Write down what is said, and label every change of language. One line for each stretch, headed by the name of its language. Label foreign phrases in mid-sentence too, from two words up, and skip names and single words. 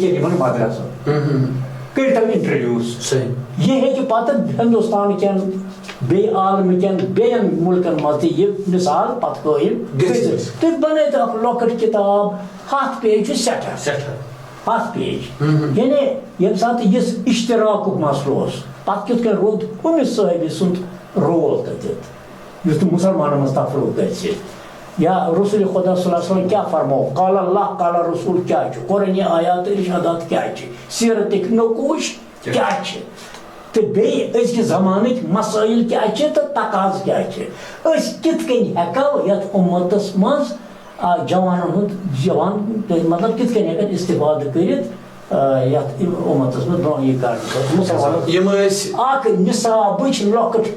Kashmiri: کٮ۪ن یِمن مدرسن کٔرتو انٹرڈیوٗس یہِ ہیٚکہِ پتہٕ ہندوستان کٮ۪ن بیٚیہِ عالمہٕ کٮ۪ن بیٚیَن مُلکن منٛز تہِ یہِ مثال پتہٕ قٲیِم گٔژھِتھ تُہۍ بنٲیتو اکھ لۄکٕٹ کِتاب 100 پیج چھُ سٮ۪ٹھاہ 100 پیج یعنی ییٚمہِ ساتہٕ یُس اِشتراکُک مسلہٕ اوس پتہٕ کِتھ کٔنۍ روٗد ہُمِس صٲحبہِ سُنٛد رول تَتٮ۪تھ یُس نہٕ مُسلمانن منٛز تفروق گژھِ یا رسول خدا
Arabic: صلی اللہ علیہ وسلم
Kashmiri: کیٛاہ فرمو
Arabic: قال اللہ قال رسول
Kashmiri: کیٛاہ چھُ قرآنی آیات ارشادات کیٛاہ چھِ سیرتٕکۍ نقوٗش کیٛاہ چھِ تہٕ بیٚیہِ أزکہِ زمانٕکۍ مسٲیِل کیٛاہ چھِ تہٕ تقاضہٕ کیٛاہ چھِ أسۍ کِتھ کٔنۍ ہٮ۪کو یتھ اُمتس منٛز جوانن ہُنٛد جوان مطلب کِتھ کٔنۍ ہٮ۪کن استفادٕ کٔرِتھ یتھ اُمتس منٛز برونٛہہ یہِ کرنہٕ خٲطرٕ اکھ نِصابٕچ لۄکٕٹ